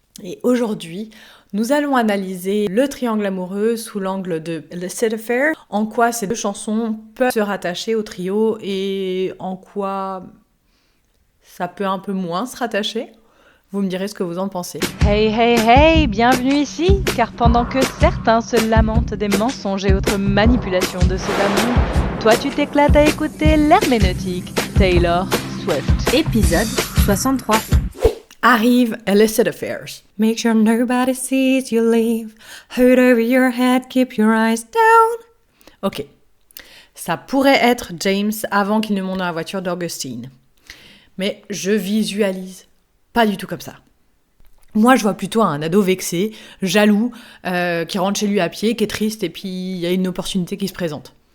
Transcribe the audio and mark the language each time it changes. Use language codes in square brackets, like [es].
[fr] Et aujourd'hui, nous allons analyser le triangle amoureux sous l'angle de Illicit Affair, en quoi ces 2 chansons peuvent se rattacher au trio et en quoi ça peut un peu moins se rattacher. Vous me direz ce que vous en pensez. Hey hey hey, bienvenue ici, car pendant que certains se lamentent des mensonges et autres manipulations de ce bas monde, toi tu t'éclates à écouter l'herméneutique Taylor Swift. Épisode 63. Arrive Illicit Affairs. [en] Make sure nobody sees you leave. Hood over your head, keep your eyes down. [fr] Ok. Ça pourrait être James avant qu'il ne monte dans la voiture d'Augustine. Mais je visualise pas du tout comme ça. Moi, je vois plutôt un ado vexé, jaloux, qui rentre chez lui à pied, qui est triste, et puis il y a une opportunité qui se présente.